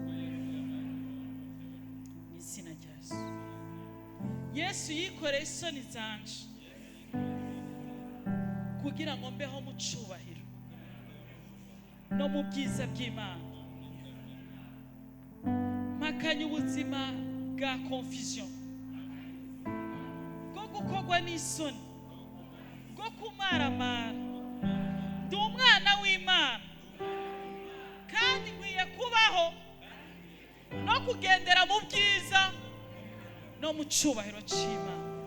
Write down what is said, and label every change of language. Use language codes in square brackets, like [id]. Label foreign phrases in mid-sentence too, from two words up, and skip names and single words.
[rn] mu izina rya yesu yesu yikoreye isoni zanje kugira ngo mbeho mu cyubahiro no mu bwiza bw'Imana mpakanye ubuzima bwa confusion bwo gukorwa n'isoni bwo kumaramara ndi umwana w'Imana kandi nkwiye kubaho no kugendera mu bwiza no mu cyubahiro cy'Imana